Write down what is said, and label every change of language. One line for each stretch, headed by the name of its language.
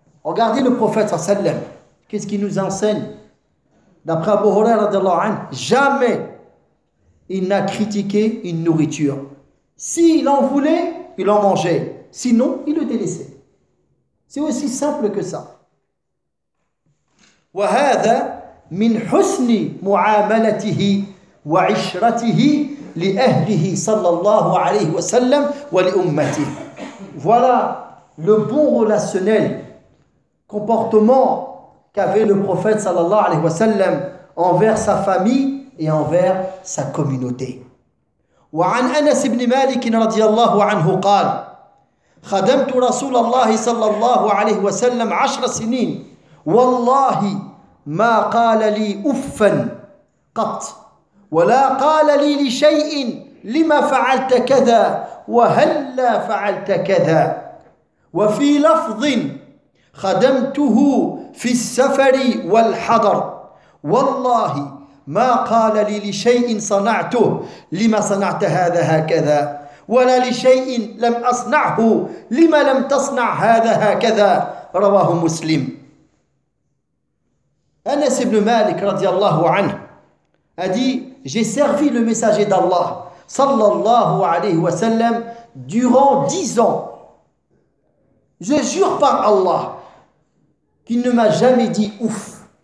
French: Regardez le prophète, sallallahu alayhi wa sallam. Qu'est-ce qu'il nous enseigne? D'après Abu Huraira, radiallahu anhu, jamais il n'a critiqué une nourriture. S'il en voulait, il en mangeait. Sinon, il le délaissait. C'est aussi simple que ça.
Arabic: Wa hadha min husni mu'amalatihi وعشرته لأهله صلى الله عليه وسلم ولأمته.
French: Voilà le bon relationnel comportement qu'avait le prophète
Arabic: صلى الله عليه وسلم
French: envers sa famille et envers sa communauté.
Arabic: وعن أنس بن مالك رضي الله عنه قال خدمت رسول الله صلى الله عليه وسلم 10 سنين والله ما قال لي أفا قط ولا قال لي لشيء لما فعلت كذا وهل لا فعلت كذا وفي لفظ خدمته في السفر والحضر والله ما قال لي لشيء صنعته لما صنعت هذا هكذا ولا لشيء لم أصنعه لما لم تصنع هذا هكذا رواه مسلم.
French: أنس بن مالك
Arabic: رضي الله عنه
French: a dit, j'ai servi le messager d'Allah, sallallahu alayhi wa sallam, durant 10 ans. Je jure par Allah qu'il ne m'a jamais dit ouf.